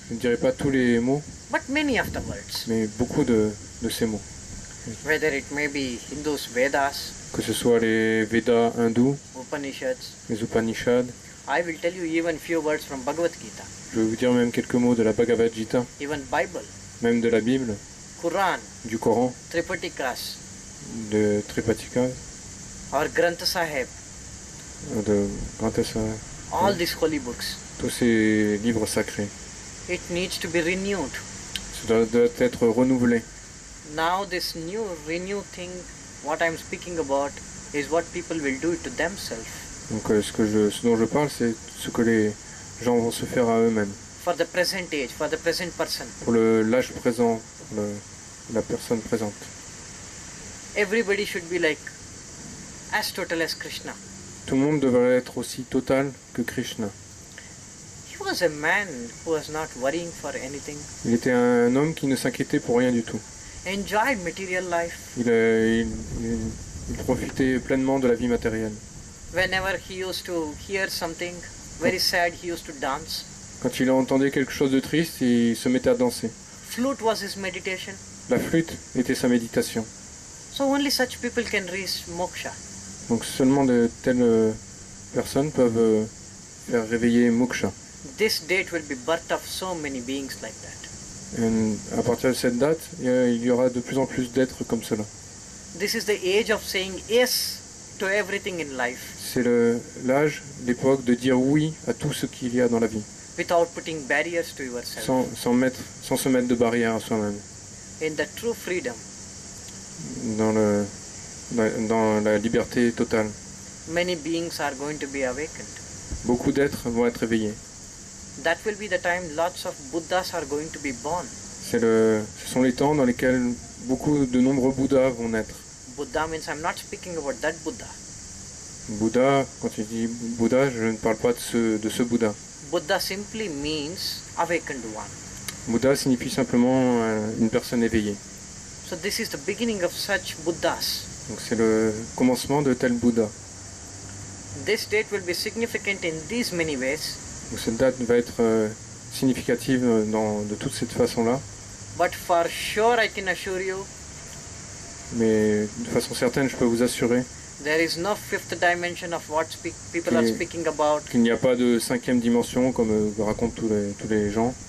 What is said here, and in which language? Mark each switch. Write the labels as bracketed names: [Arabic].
[French] Je ne dirai pas tous les mots, [English] but many of the words. [French] mais beaucoup de ces mots. [English] Whether it may be Hindus, Vedas, [French] Que ce soit les Védas hindous, [English] Upanishads. [French] les Upanishads, [English] I will tell you even few words from Bhagavad Gita, [French] je vais vous dire même quelques mots de la Bhagavad Gita, [English] even Bible, [French] même de la Bible, [English] Quran, [French] du Coran, [English] Tripatikas, [French] de Tripatika, [English] or Granth Sahib, [French] de Granth Sahib, [English] all these holy books. [French] tous ces livres sacrés. [English] It needs to be renewed. [French] Ça doit être renouvelé. [English] Now this new renew thing, what I'm speaking about, is what people will do to themselves. [French] Donc ce dont je parle, c'est ce que les gens vont se faire à eux-mêmes. [English] For the present age, for the present person. [French] Pour l'âge présent, pour la personne présente. [English] Everybody should be like as total as Krishna. [French] Tout le monde devrait être aussi total que Krishna. [English] He was a man who was not worrying for anything. [French] Il était un homme qui ne s'inquiétait pour rien du tout. [English] Enjoyed material life. [French] Il profitait pleinement de la vie matérielle. [English] Whenever he used to hear something very sad, he used to dance. [French] Quand il entendait quelque chose de triste, il se mettait à danser. [English] Flute was his meditation. [French] La flûte était sa méditation. [English] So only such people can reach moksha. [French] Donc seulement de telles personnes peuvent faire réveiller moksha. [English] This date will be birth of so many beings like that. [French] Et à partir de cette date, il y aura de plus en plus d'êtres comme cela. [English] This is the age of saying yes to everything in life [French] C'est l'âge, l'époque de dire oui à tout ce qu'il y a dans la vie, [English] without putting barriers to yourself. [French] sans se mettre de barrière à soi-même. [English] In the true freedom, [French] Dans la liberté totale. [English] many beings are going to be awakened. [French] Beaucoup d'êtres vont être éveillés. [English] That will be the time lots of Buddhas are going to be born. [French] Ce sont les temps dans lesquels beaucoup de nombreux Bouddhas vont naître. [English] Buddha means I'm not speaking about that Buddha. [French] Bouddha, quand il dit Bouddha, je ne parle pas de ce Bouddha. [English] Buddha simply means awakened one. [French] Bouddha signifie simplement une personne éveillée. [English] So this is the beginning of such Buddhas. [French] Donc c'est le commencement de tel Bouddha. [English] This date will be significant in these many ways, [French] Donc cette date va être significative de toute cette façon-là, [English] but for sure I can assure you [French] mais de façon certaine, je peux vous assurer [English] there is no fifth dimension of what people are speaking about. [French] qu'il n'y a pas de cinquième dimension comme racontent tous les gens.